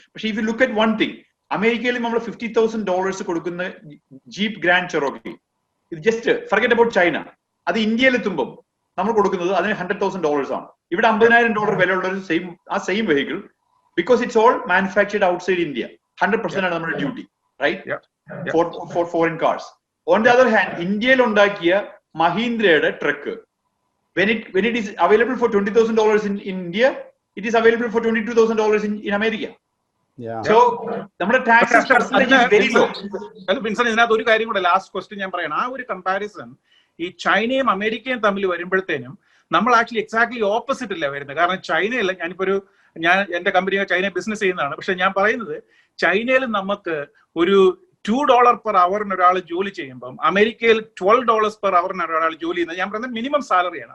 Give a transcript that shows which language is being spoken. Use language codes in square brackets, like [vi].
[ml] പക്ഷേ [en] if you look at one thing, [ml] അമേരിക്കയിൽ നമ്മൾ $50,000 കൊടുക്കുന്ന [en] Jeep Grand Cherokee, ഇത് just forget about China. [ml] അത് ഇന്ത്യയിൽ എത്തുമ്പോൾ നമ്മൾ കൊടുക്കുന്നത് അതിന് $100,000 ആണ്. ഇവിടെ $50,000 വിലയുള്ള ഒരു same vehicle, [en] Because it's all manufactured outside India. 100% [ml] ആണ് നമ്മുടെ duty, [en] Right, for foreign cars. On the other hand [ml] ഇന്ത്യയിൽ ഉണ്ടാക്കിയ മഹീന്ദ്രയുടെ truck [en] when it is available for $20,000 in India, it is available for $22,000 in America. So [ml] നമ്മുടെ tax percentage [en] Is very low. [ml] Vinson, ഇതിനകത്ത് ഒരു കാര്യം കൂടെ last question ഞാൻ പറയണം. ആ ഒരു കമ്പാരിസൺ ഈ ചൈനയും അമേരിക്കയും തമ്മിൽ വരുമ്പോഴത്തേനും നമ്മൾ ആക്ച്വലി എക്സാക്ട്ലി ഓപ്പോസിറ്റ് അല്ല വരുന്നത്. കാരണം ചൈനയിൽ ഞാൻ എന്റെ കമ്പനി ചൈന ബിസിനസ് ചെയ്യുന്നതാണ്. പക്ഷെ ഞാൻ പറയുന്നത് ചൈനയിൽ നമുക്ക് ഒരു $2 per hour ഒരാൾ ജോലി ചെയ്യുമ്പോൾ അമേരിക്കയിൽ $12 per hour ഒരാൾ ജോലി ചെയ്യുന്നത് ഞാൻ പറയുന്നത് മിനിമം സാലറിയാണ്.